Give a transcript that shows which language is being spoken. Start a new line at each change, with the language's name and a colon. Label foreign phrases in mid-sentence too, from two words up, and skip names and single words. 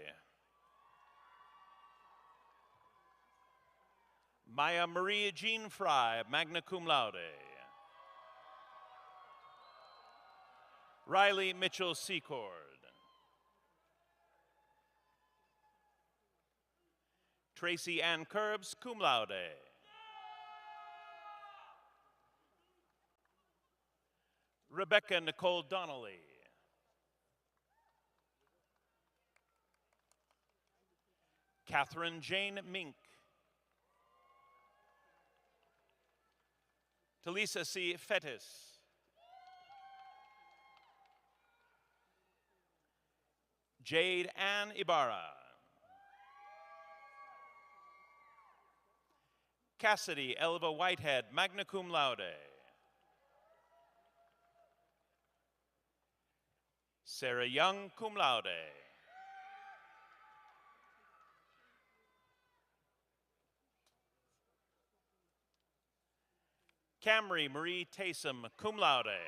English: Maya Maria Jean Fry,
Latin: magna cum laude.
English: Riley Mitchell Secord. Tracy Ann Curbs,
Latin: cum laude.
English: Rebecca Nicole Donnelly. Catherine Jane Mink. Talisa C. Fettis. Jade Ann Ibarra. Cassidy Elva Whitehead,
Latin: magna cum laude.
English: Sarah Young,
Latin: cum laude.
English: Camry Marie Taysom,
Latin: cum laude.